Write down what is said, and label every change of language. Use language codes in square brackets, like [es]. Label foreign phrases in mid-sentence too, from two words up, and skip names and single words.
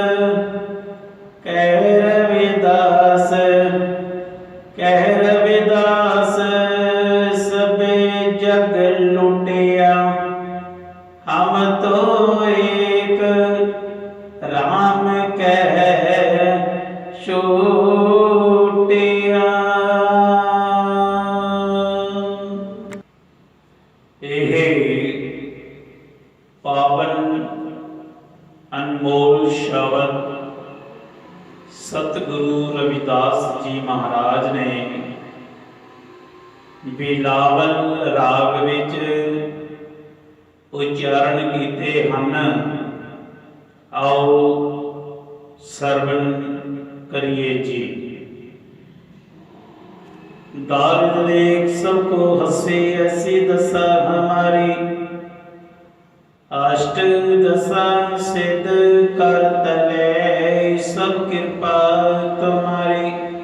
[hi] कह रविदास कह रविदास सबे जग लुटिया हम तो एक राम कह छूटिया। [pa] ਇਹ ਪਾਵਨ ਅਨਮੋਲ ਸ਼ਬਦ ਸਤਿਗੁਰੂ ਰਵਿਦਾਸ ਜੀ ਮਹਾਰਾਜ ਨੇ ਬਿਲਾਵਲ ਰਾਗ ਵਿੱਚ ਉਚਾਰਨ ਕੀਤੇ ਹਨ। [hi] आओ श्रवण करिए जी। दारिद देख सबको हंसे ऐसी दशा हमारी अष्ट दशा सिद्ध कर तले सब कृपा तुम्हारी।